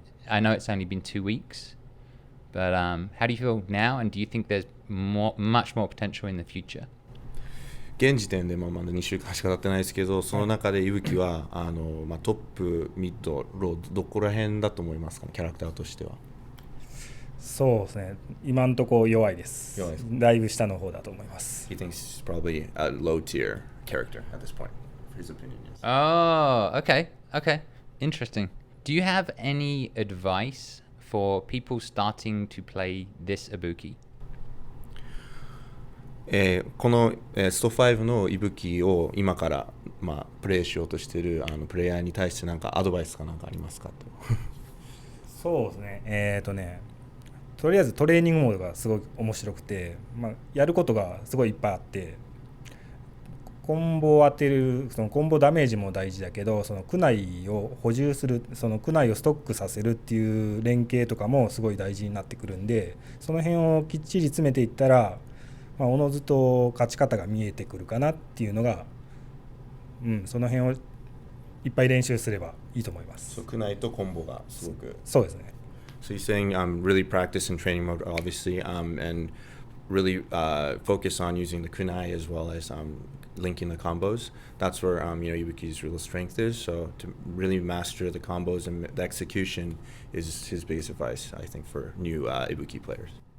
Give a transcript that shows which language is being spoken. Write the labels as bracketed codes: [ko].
[en] I know it's only been 2 weeks, but how do you feel now? And do you think there's much more potential in the future? [ja] 現時点でまだ2週間しか経ってないですけど、その中で伊吹はトップ、ミッド、ロード、どこら辺だと思いますかね、キャラクターとしては。そうですね、今のところ弱いです。だいぶ下の方だと思います。 [en] He thinks he's probably a low tier character at this point. His opinion is. Oh, okay. Interesting. Do you have any advice for people starting to play this Ibuki? [ja] このスト5の伊吹を今からプレイしようとしているプレイヤーに対して何かアドバイスか何かありますかと。そうですね。とりあえずトレーニングモードがすごい面白くて、やることがすごいいっぱいあって、コンボを当てる、そのコンボダメージも大事だけど、その区内を補充する、その区内をストックさせるっていう連携とかもすごい大事になってくるんで、その辺をきっちり詰めていったら、おのずと勝ち方が見えてくるかなっていうのが、その辺をいっぱい練習すればいいと思います。区内とコンボがすごく。そうですね。 [en] So you're saying really practice in training mode, obviously, and really focus on using the kunai as well as linking the combos. That's where Ibuki's real strength is. So to really master the combos and the execution is his biggest advice, I think, for new Ibuki players.